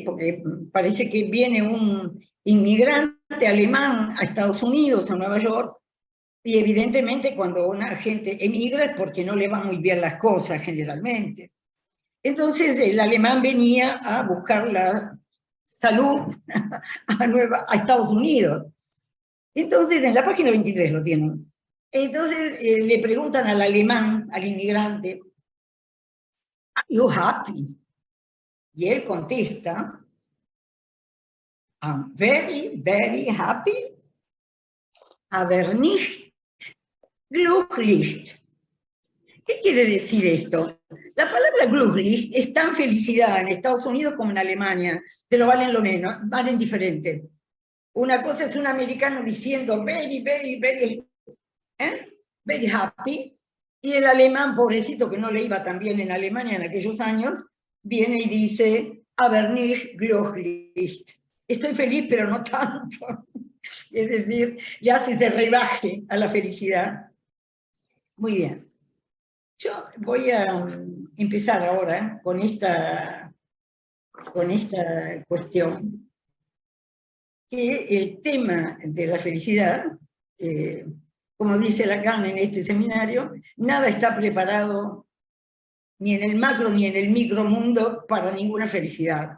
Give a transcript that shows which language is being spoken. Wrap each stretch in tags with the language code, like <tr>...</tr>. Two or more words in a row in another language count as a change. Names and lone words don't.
<es>Porque parece que viene un inmigrante alemán a Estados Unidos, a Nueva York, y evidentemente cuando una gente emigra es porque no le van muy bien las cosas generalmente. Entonces el alemán venía a buscar la salud a Estados Unidos. Entonces, en la página 23 lo tienen. Entonces le preguntan al alemán, al inmigrante,</es> <en>¿Are you happy?</en> <es>Y él contesta,</es> <en>I'm very, very happy,</en> <de>aber nicht glücklich.</de> <es>¿Qué quiere decir esto? La palabra glücklich es tan felicidad en Estados Unidos como en Alemania, pero valen lo menos, valen diferente. Una cosa es un americano diciendo</es> <en>very, very, very, very happy,</en> <es>y el alemán, pobrecito, que no le iba tan bien en Alemania en aquellos años, viene y dice,</es> <de>aber nicht glücklich.</de> <es>Estoy feliz, pero no tanto. Es decir, le hace de rebaje a la felicidad. Muy bien. Yo voy a empezar ahora con esta cuestión, que el tema de la felicidad, como dice Lacan en este seminario, nada está preparado ni en el macro ni en el micromundo para ninguna felicidad.</es>